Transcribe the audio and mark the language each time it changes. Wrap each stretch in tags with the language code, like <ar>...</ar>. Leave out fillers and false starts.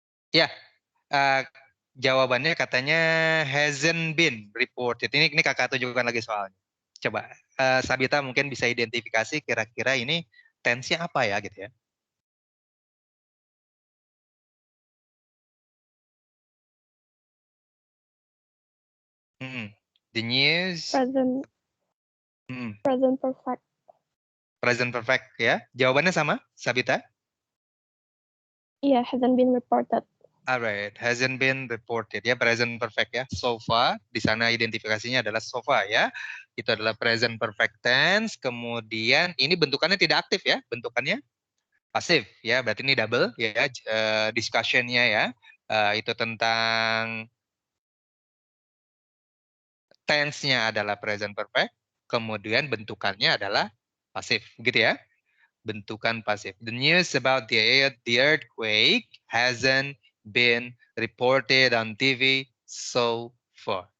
<id>Ya, jawabannya katanya</id> <en>hasn't been reported.</en> <id>Ini kakak tunjukkan lagi soalnya. Coba Sabita mungkin bisa identifikasi kira-kira ini tense-nya apa ya gitu ya.</id> <en>The news. Present perfect.</en> <id>Present perfect ya. Jawabannya sama, Sabita? Iya,</id> <en>hasn't been reported. Alright, hasn't been reported ya, present perfect ya.</en> <id>So far, di sana identifikasinya adalah so far ya. Itu adalah present perfect tense. Kemudian ini bentukannya tidak aktif ya, bentukannya pasif ya. Berarti ini double ya, discussion-nya ya. Itu tentang tense-nya adalah present perfect. Kemudian bentukannya adalah pasif, gitu ya. Bentukan pasif.</id> <en>The news about the earthquake hasn't been reported on TV so far.</en>